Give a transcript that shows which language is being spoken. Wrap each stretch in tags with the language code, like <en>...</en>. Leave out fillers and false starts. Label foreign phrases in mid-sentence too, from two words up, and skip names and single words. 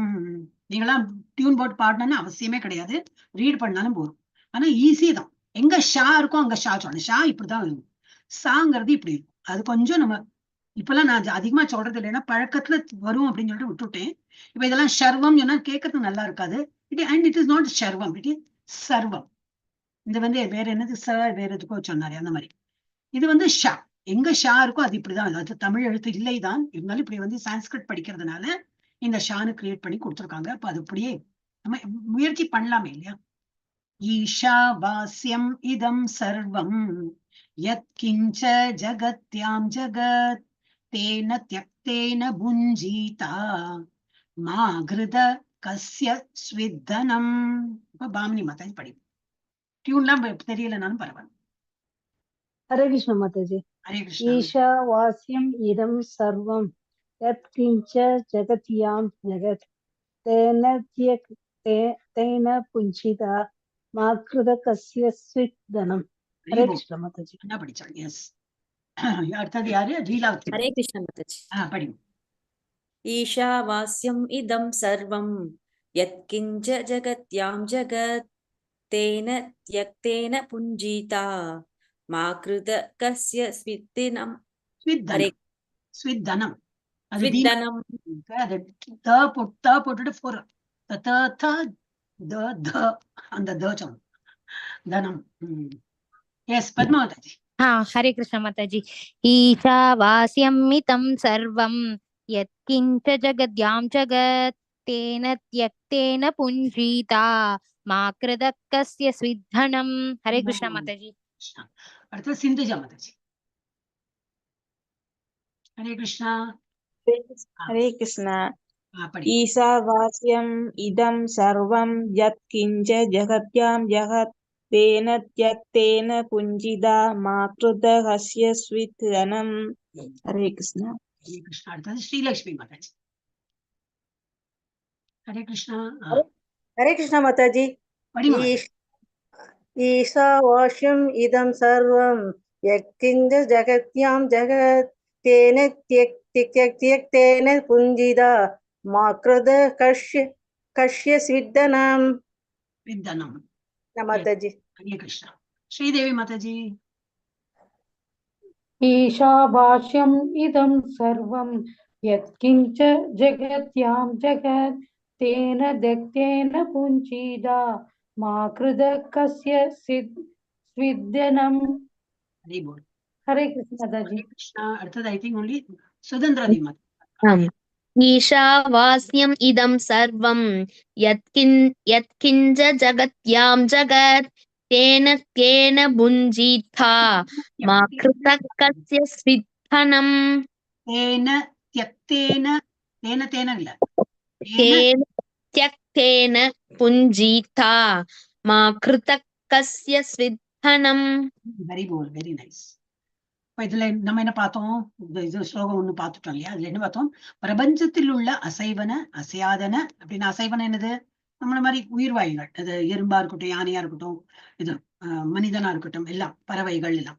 <ta>நீங்களாம் டியூன் போட்டு பாடணும்னு அவசியமே கிடையாது, ரீட் பண்ணாலும் போதும். ஆனா ஈஸி தான். எங்க ஷா இருக்கும் அங்க ஷா சொல்லணும். ஷா இப்படிதான் இருக்கும், சாங்கிறது இப்படி இருக்கும். அது கொஞ்சம் நம்ம இப்பெல்லாம் நான் அதிகமா சொல்றது இல்லைன்னா பழக்கத்துல வரும் அப்படின்னு சொல்லிட்டு விட்டுட்டேன். இப்ப இதெல்லாம் ஷர்வம் சொன்னா கேட்கறதுக்கு நல்லா இருக்காது.</ta> <en>it is not sharvam, it is sarvam.</en> <ta>இது வேற என்னது வேற எதுக்கோ சொன்னாரு அந்த மாதிரி. இது ஷா, எங்க ஷா இருக்கோ அது இப்படிதான். அது தமிழ் எழுத்து இல்லைதான், இருந்தாலும் இப்படி சான்ஸ்கிரிட் படிக்கிறதுனால இந்த ஷானு கிரியேட் பண்ணி கொடுத்துருக்காங்க. அப்ப அது அப்படியே நம்ம முயற்சி பண்ணலாமே இல்லையா.</ta> <sa>ईशा वास्यम् इदं सर्वं यत् किञ्च जगत्यां जगत् तेन त्यक्तेन भुञ्जीथा मा गृध कस्य स्विद्धनम्.</sa> <ta>இப்ப பாமினி மாதாஜி படிக்கும். டியூன்லாம் தெரியலனாலும் பரவாயில்ல.</ta> <sa>हरे कृष्ण माताजी। हरे कृष्ण। ईशा वास्यम इदं सर्वं यत्किंच जगत्यां जगत् तेन पुञ्जिता मा कृत कस्यचित् धनम् हरे कृष्ण माताजी</sa> <ta>என்ன படிச்சாங்க? எஸ். அடுத்தது யாரு? லீலாவதி.</ta> <sa>हरे कृष्ण माताजी</sa> <ta>படிங்க.</ta> <sa>ईशावास्यम् इदं सर्वं यत्किञ्च जगत्यां जगत् तेन त्यक्तेन पुञ्जीता मा कृत कस्य स्विद्दिनं हरे</sa> <ta>ஸ்வித்தனம். அது</ta> <sa>स्विद्दनं</sa> <ta>அது போட்டுட்டு போற அந்த சொல்லணும். தனம். எஸ் பத்மாவதி.</ta> <sa>हरे कृष्ण माताजी ईशावास्यमितं सर्वं यत्किञ्च जगद्यां जगत् तेन त्यक्तेन पुञ्जीता मा कृतः कस्य स्विद्धनम् हरे कृष्ण माताजी</sa> <ta>அடுத்தது சிந்துஜா மாதாஜி. ஹரே கிருஷ்ணா.</ta> <sa>हरे कृष्ण</sa> <ta>படி.</ta> <sa>ईशावास्यम् इदं सर्वं यत्किञ्च जगत्यां जगत् तेन त्यक्तेन पुञ्जिता मा कृत कस्य स्वित् धनम् हरे कृष्ण</sa> <ta>ஹரே கிருஷ்ணா. அடுத்தது ஸ்ரீலக்ஷ்மி மாதாஜி. ஹரே கிருஷ்ணா.</ta> <sa>हरे कृष्ण माताजी</sa> <ta>படிங்க.</ta> <sa>ईशावास्यम् इदं सर्वं यत्किञ्च जगत्यां जगत् तेन त्यक्तेन पुञ्जिता मा कृत कस्य स्विद्धनम्</sa> <ta>வித்தனம்.</ta> <sa>माताजी</sa> <ta>ஹரே கிருஷ்ணா. ஸ்ரீதேவி மாதாஜி.</ta> <sa>ईशावास्यम् इदं सर्वं यत्किञ्च जगत्यां जगत् तेन त्यक्तेन पुञ्जीता मा कृत कस्य स्विद्यनम्</sa> <ta>ஹரே போல்.</ta> <sa>हरे कृष्ण दादाजी</sa> <ta>ஹரே கிருஷ்ணா. அடுத்தது</ta> <en>I think only</en> <ta>சுதந்திரதி மாதாஜி.</ta> <sa>आम् ईशावास्यम् इदं सर्वं यत्किञ्च जगत्यां जगत् तेन भुञ्जीता मा कृतः कस्य स्विद्धनम् तेन त्यक्तेन तेन இல்ல तेन त्यक्तेन पुञ्जीता मा कृतः कस्य स्विद्धनम्</sa> <ta>வெரி போல்.</ta> <en>very nice.</en> <ta>இப்ப இதுல நம்ம என்ன பார்த்தோம்? இது ஸ்லோகம் ஒண்ணு பார்த்துட்டோம் இல்லையா? அதுல என்ன பார்த்தோம்? பிரபஞ்சத்தில் உள்ள அசைவன அசையாதன அப்படின்னு. அசைவன என்னது? நம்மள மாதிரி உயிர்வாயுகள். அது எறும்பா இருக்கட்டும், யானையா இருக்கட்டும், இது மனிதனா இருக்கட்டும், எல்லாம் பறவைகள் எல்லாம்.</ta>